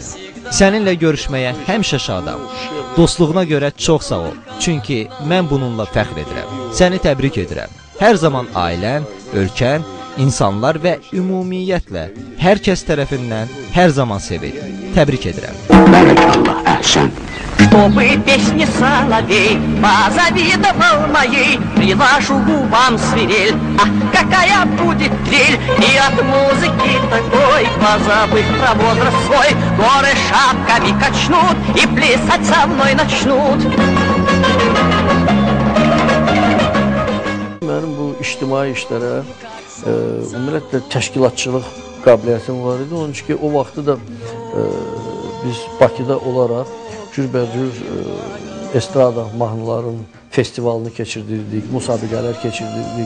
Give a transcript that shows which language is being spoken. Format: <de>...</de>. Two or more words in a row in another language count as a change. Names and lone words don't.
<az>Səninlə görüşməyə həmişə şadam. Dostluğuna görə çox sağ ol, çünki mən bununla fəxr edirəm. Səni təbrik edirəm. Hər zaman ailən, ölkən, insanlar və ümumiyyətlə hər kəs tərəfindən hər zaman sevil. Təbrik edirəm. Barakallah, əhsən.</az> <ru>Чтобы песни соловей позавидовал моей, приложу губам свирель, ах, какая будет трель, и от музыки такой, позабыв про возраст свой, горы шапками качнут и плясать со мной начнут.</ru> <az>Mənim bu ictimai işlərə, ümumiyyətlə təşkilatçılıq qabiliyyətim var idi. Onun üçün ki, o vaxtı da biz Bakıda olaraq cürbəcür estrada mahnıların festivalını keçirdirdik, müsabiqələr keçirdirdik.</az>